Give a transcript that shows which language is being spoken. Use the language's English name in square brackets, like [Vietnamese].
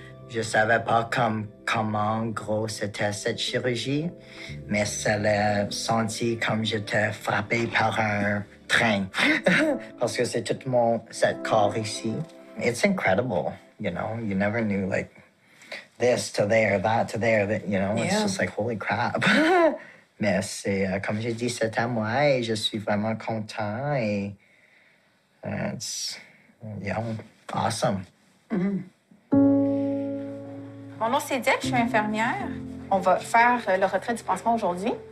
[French] Je savais pas comment gros c'était cette chirurgie, mais ça l'a senti comme j'étais frappé par un train. Parce que c'est tout cet corps ici. [English] It's incredible, you know? You never knew, like, this to there, that to there, that, you know? It's just like, holy crap. [French] Mais c'est, comme j'ai dit, c'est à moi et je suis vraiment content et [English] it's, yeah, awesome. Mm-hmm. [French] Mon nom, c'est Dick, je suis infirmière. On va faire le retrait du pansement aujourd'hui.